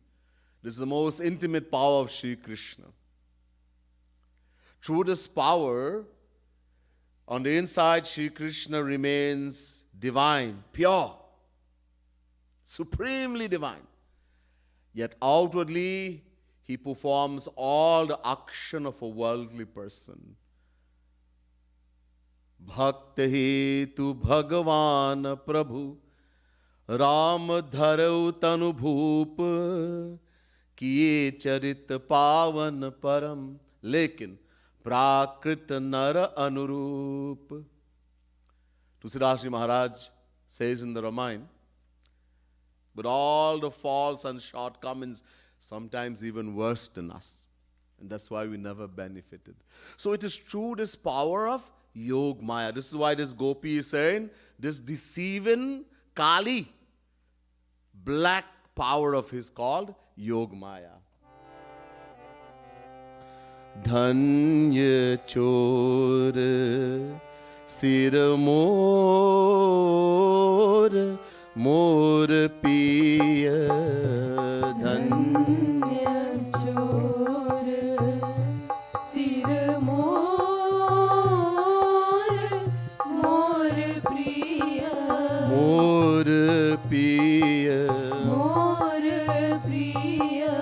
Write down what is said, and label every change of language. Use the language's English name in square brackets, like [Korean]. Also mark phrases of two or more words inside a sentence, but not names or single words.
[English] This is the most intimate power of Shri Krishna. Through this power, on the inside, Shri Krishna remains divine, pure, supremely divine. Yet outwardly, he performs all the action of a worldly person. [Awadhi] भक्त हेतु भगवान प्रभु राम धरउ तनु भूप किये चरित पावन परम लेकिन प्राकृत नर अनुरूप. [English] Tulsidas Maharaj says in the Ramayana, but all the faults and shortcomings, sometimes even worse than us. And that's why we never benefited. So it is through this power of Yog Maya. This is why this Gopi is saying, this deceiving Kali, black power of his called Yog Maya. [Braj] धन्य चोर सिर मोर मोर पिया धन्य चोर सिर मोर मोर प्रिय मोर पिया मोर प्रिय